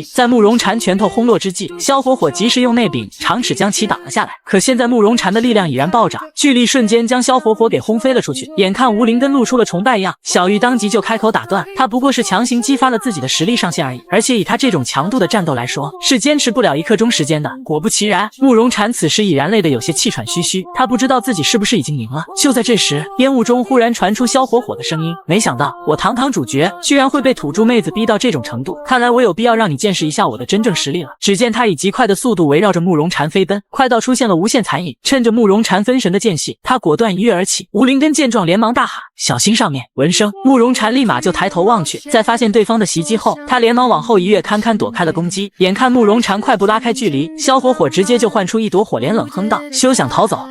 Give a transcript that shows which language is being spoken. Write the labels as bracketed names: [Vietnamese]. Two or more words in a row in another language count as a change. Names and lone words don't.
[Chinese] 在慕容嬋拳頭轟落之際，蕭火火及時用內柄長尺將其擋了下來。可現在慕容嬋的力量已然暴漲，巨力瞬間將蕭火火給轟飛了出去。眼看吳林根露出了崇拜樣，小玉當即就開口打斷，他不過是強行激發了自己的實力上限而已，而且以他這種強度的戰鬥來說，是堅持不了1刻鐘時間的。果不其然，慕容嬋此時已然累得有些气喘吁吁，他不知道自己是不是已经贏了。就在这时，烟霧中忽然傳出萧火火的声音：“沒想到我堂堂主角居然會被土著妹子逼到這種程度，看來我有必要讓你見識一下我的真正實力了。” 只見他以極快的速度圍繞着慕容嬋飛奔，快到出現了無限殘影。趁着慕容嬋分神的間隙，他果斷一躍而起。吳林根見狀連忙大喊：“小心上面！” 聞聲，慕容嬋立馬就抬頭望去，在發現對方的襲擊後，他連忙往後一躍，堪堪躲開了攻擊。眼看慕容嬋快步拉開距離，蕭火火直接接就換出一朵火蓮，冷哼道：“休想逃走！”